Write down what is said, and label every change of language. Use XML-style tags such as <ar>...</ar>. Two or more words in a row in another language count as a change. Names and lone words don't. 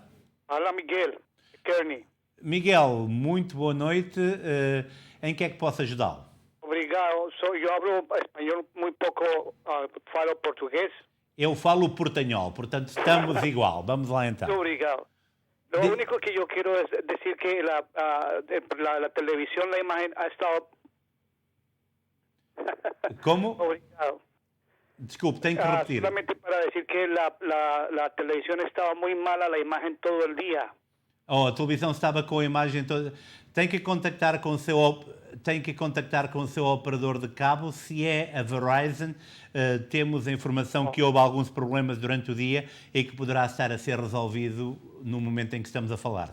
<pt>Olá, Miguel Kearney. Miguel, muito boa noite. Em que é que posso ajudá-lo? Obrigado. Eu hablo espanhol muito pouco, falo português. Eu falo portanhol, portanto estamos igual. Vamos lá então. Muito obrigado.</pt> <es>Lo único que yo quiero es decir que la televisión, la imagen ha estado... ¿Cómo?</es> <pt>Obrigado. Desculpe, tenho que repetir.</pt> <es>Solamente para decir que la televisión estaba muy mala, la imagen todo el día.</es> <pt>A televisão estava com a imagem toda. Tem que contactar com o seu operador de cabo. Se é a Verizon, temos a informação que houve alguns problemas durante o dia e que poderá estar a ser resolvido no momento em que estamos a falar.</pt>